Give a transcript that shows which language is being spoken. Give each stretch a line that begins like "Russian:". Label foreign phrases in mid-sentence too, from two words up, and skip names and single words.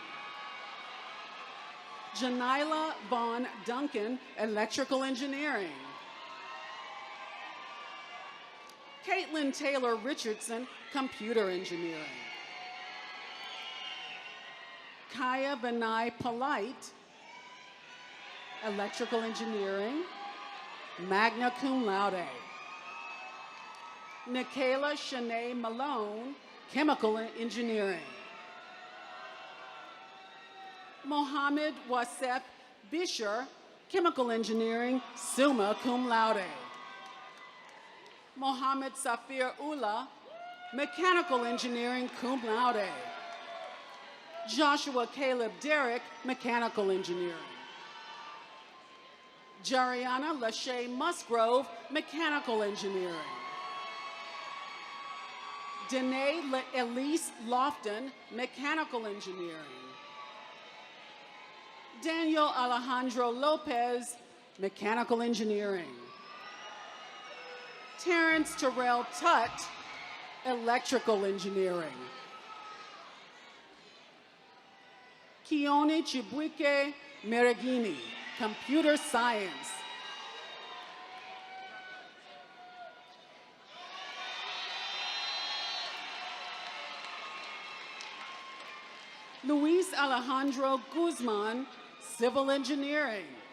English: Janila Vaughn Duncan, Electrical Engineering. Caitlin Taylor Richardson, Computer Engineering. Kaya Benai Polite, Electrical Engineering,
Latin: magna cum laude.
English: Nikayla Shanae Malone, Chemical Engineering. Mohammed Wasef Bisher, Chemical Engineering,
Latin: summa cum laude.
English: Mohammed Safir Ullah, Mechanical Engineering,
Latin: cum laude.
English: Joshua Caleb Derrick, Mechanical Engineering. Jariana Lachey Musgrove, Mechanical Engineering. Danae Elise Lofton, Mechanical Engineering. Daniel Alejandro Lopez, Mechanical Engineering. Terrence Terrell Tutt, Electrical Engineering. Kione Chibuike Merigini, Computer Science. Luis Alejandro Guzman, Civil Engineering.